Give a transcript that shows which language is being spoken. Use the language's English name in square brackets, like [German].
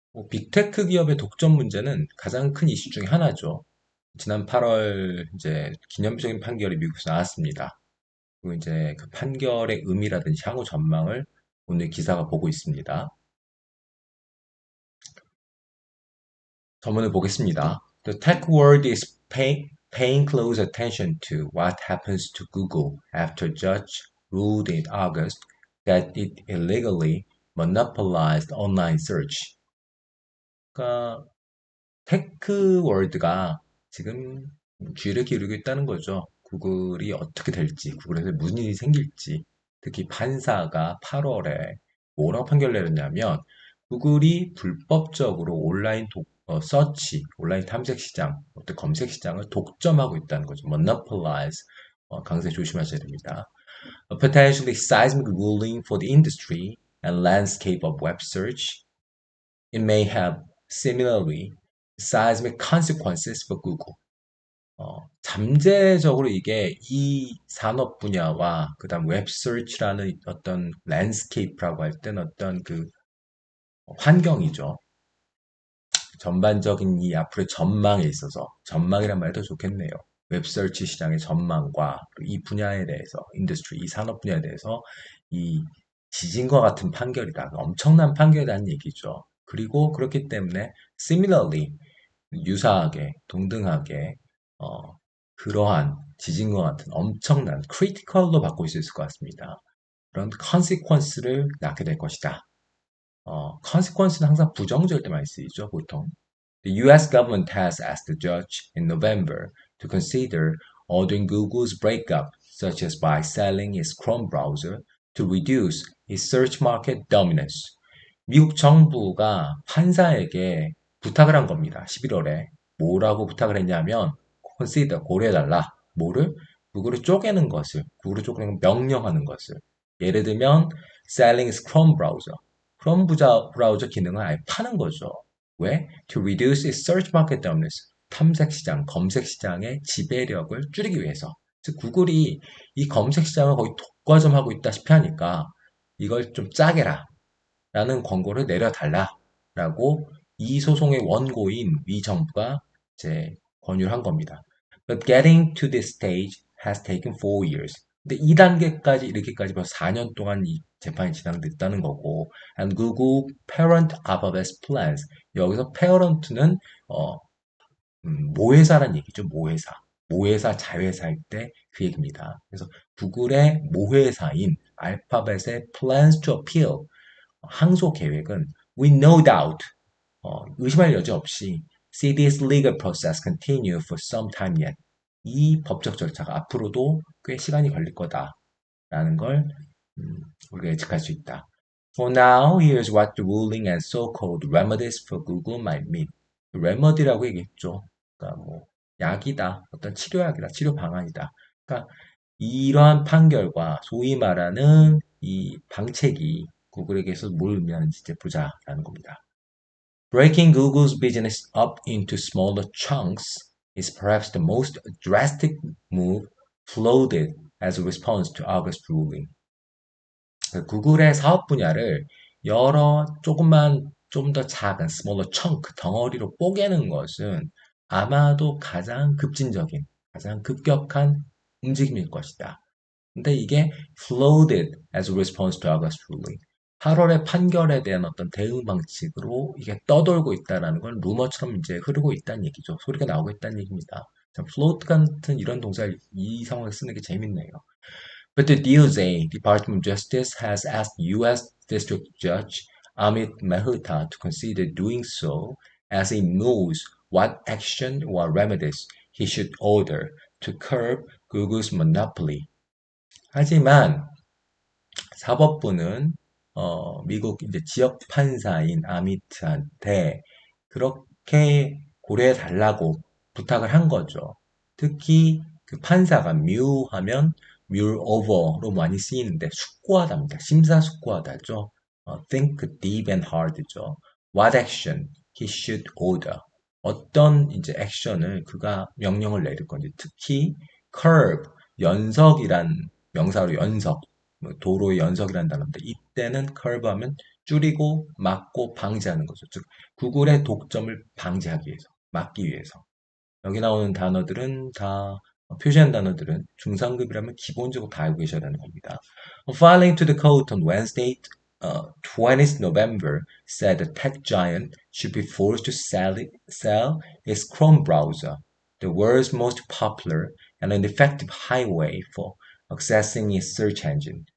[Korean] 빅테크 기업의 독점 문제는 가장 큰 이슈 중에 하나죠. 지난 8월 이제 기념비적인 판결이 미국에서 나왔습니다. 그리고 이제 그 판결의 의미라든지 향후 전망을 오늘 기사가 보고 있습니다. 전문을 보겠습니다. [English] The tech world is paying close attention to what happens to Google after judge ruled in August that it illegally monopolized online search. [Korean] 그러니까 테크 월드가 지금 귀를 기울이고 있다는 거죠. 구글이 어떻게 될지, 구글에서 무슨 일이 생길지. 특히 판사가 8월에 뭐라고 판결 내렸냐면, 구글이 불법적으로 서치, 온라인 탐색 시장, 어떤 검색 시장을 독점하고 있다는 거죠. monopolize, 강세 조심하셔야 됩니다. [English] A potentially seismic ruling for the industry and landscape of web search. It may have similarly seismic consequences for Google. [Korean] 잠재적으로 이게 이 산업 분야와 그다음 웹서치라는 어떤 랜드스케이프라고 할 때는 어떤 그 환경이죠. 전반적인 이 앞으로의 전망에 있어서 전망이란 말이 더 좋겠네요. 웹서치 시장의 전망과 이 분야에 대해서 인더스트리 이 산업 분야에 대해서 이 지진과 같은 판결이다. 엄청난 판결이라는 얘기죠. 그리고 그렇기 때문에 similarly 유사하게 동등하게 그러한 지진과 같은 엄청난 크리티컬로 바꿀 수 있을 것 같습니다. 그런 consequence를 낳게 될 것이다. consequence는 항상 부정적일 때 많이 쓰이죠, 보통. [English] The US government has asked the judge in November to consider ordering Google's breakup, such as by selling its Chrome browser to reduce its search market dominance. [Korean] 미국 정부가 판사에게 부탁을 한 겁니다. 11월에. 뭐라고 부탁을 했냐면, consider, 고려해달라. 뭐를? 구글을 쪼개는 것을, 구글을 쪼개는 명령하는 것을. 예를 들면, [English] selling its Chrome browser. [Korean] 크롬 브라우저 기능을 아예 파는 거죠. 왜? [English] To reduce its search market dominance. [Korean] 탐색 시장, 검색 시장의 지배력을 줄이기 위해서. 즉, 구글이 이 검색 시장을 거의 독과점하고 있다시피 하니까 이걸 좀 짜게라. 라는 권고를 내려달라라고 이 소송의 원고인 미 정부가 이제 권유를 한 겁니다. [English] But getting to this stage has taken 4 years. [Korean] 근데 이 단계까지 이렇게까지 벌써 4년 동안 이 재판이 진행됐다는 거고, [English] and Google parent Alphabet's plans. [Korean] 여기서 parent는 모회사란 얘기죠. 모회사. 모회사 자회사일 때 그 얘기입니다. 그래서 구글의 모회사인 알파벳의 [English] plans to appeal [Korean] 항소 계획은 [English] we no doubt [Korean] 의심할 여지 없이 [English] see this legal process continue for some time yet. [Korean] 이 법적 절차가 앞으로도 꽤 시간이 걸릴 거다라는 걸 우리가 예측할 수 있다. [English] For now, here's what the ruling and so-called remedies for Google might mean. [Korean] 레머디라고 얘기했죠. 그러니까 뭐 약이다, 어떤 치료약이다, 치료 방안이다. 그러니까 이러한 판결과 소위 말하는 이 방책이 구글에게서 뭘 의미하는지 이제 보자라는 겁니다. [English] Breaking Google's business up into smaller chunks is perhaps the most drastic move floated as a response to August ruling. [Korean] 구글의 사업 분야를 여러 조금만 좀 더 작은 [English] smaller chunk [Korean] 덩어리로 뽀개는 것은 아마도 가장 급진적인, 가장 급격한 움직임일 것이다. 근데 이게 [English] floated as a response to August ruling. [Korean] 8월의 판결에 대한 어떤 대응 방식으로 이게 떠돌고 있다라는 건 루머처럼 이제 흐르고 있다는 얘기죠. 소리가 나오고 있다는 얘기입니다. 자, float 같은 이런 동사를 이 상황에 쓰는 게 재밌네요. [English] But the DOJ, Department of Justice, has asked U.S. District Judge Amit Mehta to consider doing so as he knows what action or remedies he should order to curb Google's monopoly. [Korean] 하지만 사법부는 미국 이제 지역 판사인 아미트한테 그렇게 고려해 달라고 부탁을 한 거죠. 특히 그 판사가 뮤하면 뮬 오버로 많이 쓰이는데 숙고하다입니다. 심사숙고하다죠. [English] think deep and hard죠. What action he should order. [Korean] 어떤 이제 액션을 그가 명령을 내릴 건지 특히 curb 연석이란 명사로 연석 뭐 도로의 연석이라는 단어인데 이때는 curve 하면 줄이고 막고 방지하는 거죠. 즉 구글의 독점을 방지하기 위해서 막기 위해서 여기 나오는 단어들은 다 표시한 단어들은 중상급이라면 기본적으로 다 알고 계셔야 하는 겁니다. [English] Filing to the court on Wednesday, 20th November, said the tech giant should be forced to sell its Chrome browser, the world's most popular and an effective highway for accessing its search engine.